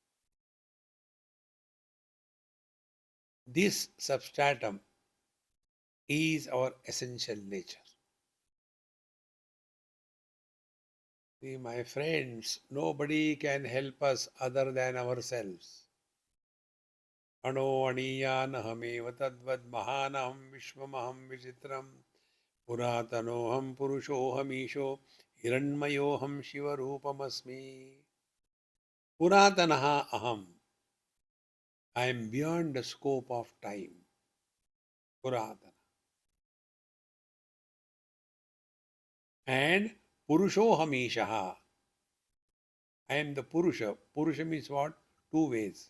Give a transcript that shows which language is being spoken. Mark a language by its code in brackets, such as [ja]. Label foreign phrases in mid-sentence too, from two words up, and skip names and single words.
[en] This substratum is our essential nature. See, my friends, nobody can help us other than ourselves. [sa] अणो अणीयानहमेव तद्वत् महानहं विश्वमहं विचित्रं पुरातनोऽहं पुरुषोऽहम् ईशो हिरण्मयोऽहं शिवरूपमस्मि. पुरातनः अहम्. [en] I am beyond the scope of time. [sa] पुरातन. And पुरुषोऽहम् ईशः. [en] I am the Purusha. Purusha means what? Two ways.